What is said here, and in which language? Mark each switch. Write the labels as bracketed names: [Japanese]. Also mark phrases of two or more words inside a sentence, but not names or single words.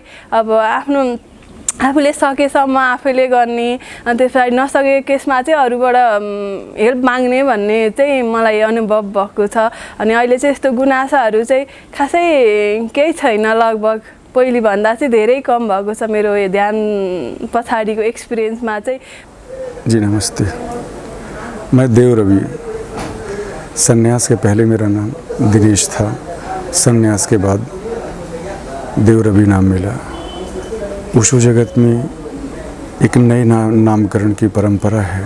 [Nepali] अब आफूले सकेसम्म आफैले गर्ने, अनि त्यसलाई नसकेको केसमा चाहिँ अरूबाट हेल्प माग्ने भन्ने चाहिँ मलाई अनुभव भएको छ। अनि अहिले चाहिँ यस्तो गुनासाहरू चाहिँ खासै केही छैन, लगभग पहिले भन्दा चाहिँ धेरै कम भएको छ मेरो यो ध्यान पछाडिको एक्सपिरियन्समा चाहिँ। [Hindi] जी नमस्ते, मैं देव रवि। संन्यास के पहले मेरा नाम दिनेश था, संन्यास के बाद देव रवि नाम मिला। ओशो जगत में एक नए नामकरण की परंपरा है।